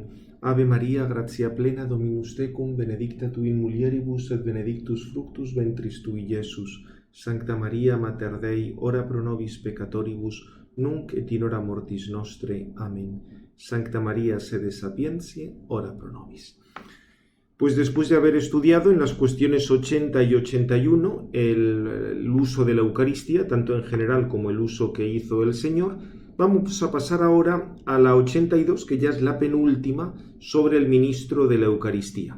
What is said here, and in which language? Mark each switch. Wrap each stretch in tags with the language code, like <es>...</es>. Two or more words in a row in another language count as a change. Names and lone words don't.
<la>Ave Maria, gratia plena, Dominus tecum, benedicta tu in mulieribus et benedictus fructus ventris tui, Iesus. Sancta Maria, Mater Dei, ora pro nobis peccatoribus, nunc et in hora mortis nostre. Amén. Sancta María, sede sapientiae, ora pro nobis.</la> <es>Pues después de haber estudiado en las cuestiones 80 y 81 el uso de la Eucaristía, tanto en general como el uso que hizo el Señor, vamos a pasar ahora a la 82, que ya es la penúltima, sobre el ministro de la Eucaristía.</es>